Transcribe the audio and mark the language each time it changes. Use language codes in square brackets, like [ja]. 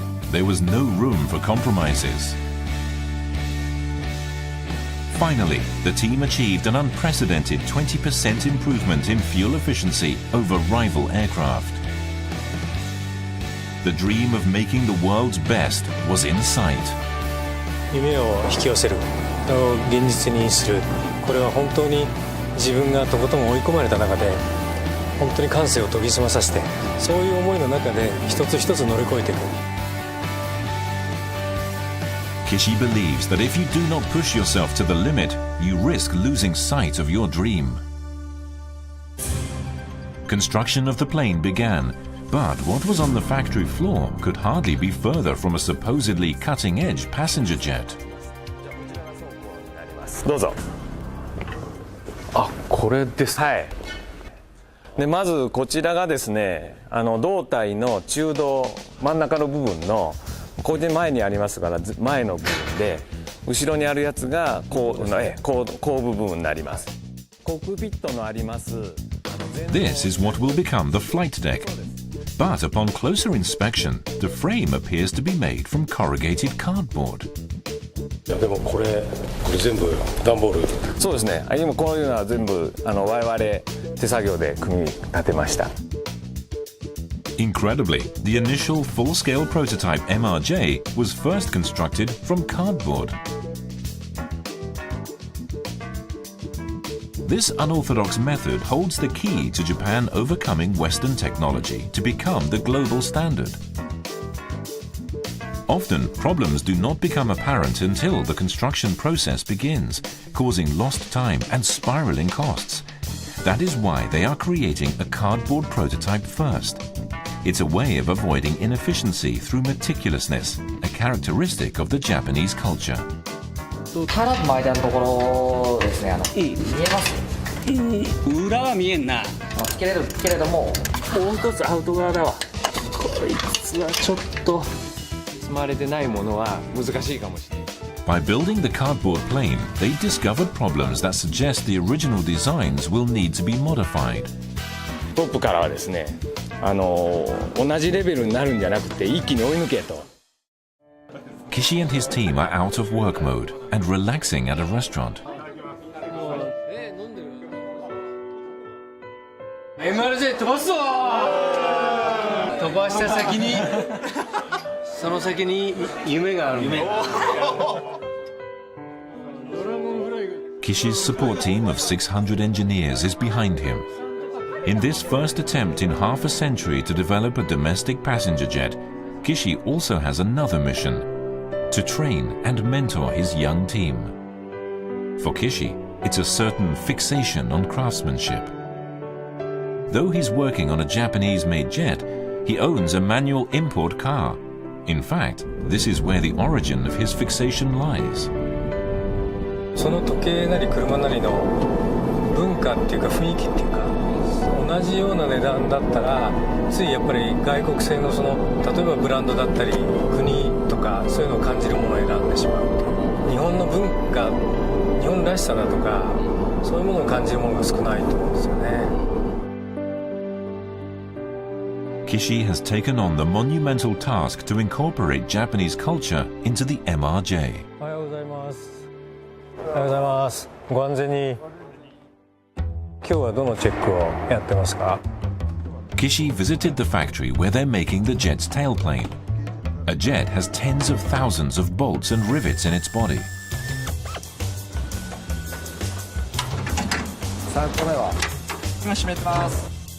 [en] There was no room for compromises. Finally, the team achieved an unprecedented 20% improvement in fuel efficiency over rival aircraft. The dream of making the world's best was in sight. [ja] 夢を引き寄せる、現実にする、これは本当に自分がとことん追い込まれた中で本当に感性を研ぎ澄まさせて、そういう思いの中で一つ一つ乗り越えていく。 [en] Kishi believes that if you do not push yourself to the limit, you risk losing sight of your dream. Construction of the plane began, but what was on the factory floor could hardly be further from a supposedly cutting-edge passenger jet. [ja] どうぞ。あ、これです。はい。でまずこちらがですね、胴体の中道真ん中の部分のここで前にありますから前の部分で、後ろにあるやつが後部分になります。コックピットのあります。 [en] This is what will become the flight deck. But upon closer inspection, the frame appears to be made from corrugated cardboard. [ja] いやでもこれ全部段ボール。そうですね。今こういうのは全部我々手作業で組み立てました。 [en] Incredibly, the initial full-scale prototype MRJ was first constructed from cardboard. This unorthodox method holds the key to Japan overcoming Western technology to become the global standard. Often, problems do not become apparent until the construction process begins, causing lost time and spiraling costs. That is why they are creating a cardboard prototype first. It's a way of avoiding inefficiency through meticulousness, a characteristic of the Japanese culture. [ja] カラーの間のところですね、見えます裏は見えんなけれどももう一つアウト側だわ。こいつはちょっとまれてないものは難しいかもしれない。 [en] By building the cardboard plane, they discovered problems that suggest the original designs will need to be modified. [ja] トップからはですね、同じレベルになるんじゃなくて一気に追い抜けと。 [en] Kishi and his team are out of work mode and relaxing at a restaurant. [ja] MRJ 飛ばすぞー。飛ばした先にその先に夢がある。 [en] Kishi's support team of 600 engineers is behind him. In this first attempt in half a century to develop a domestic passenger jet, Kishi also has another mission: to train and mentor his young team. For Kishi, it's a certain fixation on craftsmanship. Though he's working on a Japanese-made jet, he owns a manual import car. In fact, this is where the origin of his fixation lies. [ja] その時計なり車なりの文化っていうか雰囲気っていうか、同じような値段だったらついやっぱり外国製のその例えばブランドだったり国とかそういうのを感じるものを選んでしまう。日本の文化、日本らしさだとかそういうものを感じるものが少ないと思うんですよね。 [en] Kishi has taken on the monumental task to incorporate Japanese culture into the MRJ. [ja] おはようございます。おはようございます。ご安全に。今日はどのチェックをやってますか? [en] Kishi visited the factory where they're making the jet's tailplane. A jet has tens of thousands of bolts and rivets in its body. [ja] 3個目は今閉めてます。